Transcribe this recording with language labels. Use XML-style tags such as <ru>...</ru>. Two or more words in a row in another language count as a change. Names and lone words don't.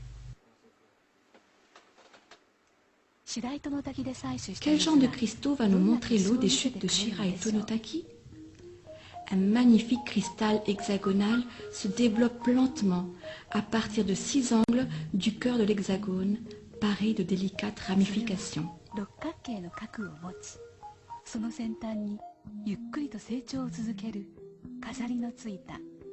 <fr>Quel genre de cristaux va nous montrer l'eau des chutes de Shiraito no Taki? Un magnifique cristal hexagonal se développe lentement à partir de 6 angles du cœur de l'hexagone, parés de délicates ramifications.</fr> <ja>六角形の核を持ち、その先端にゆっくりと成長を続ける飾りのついた</ja>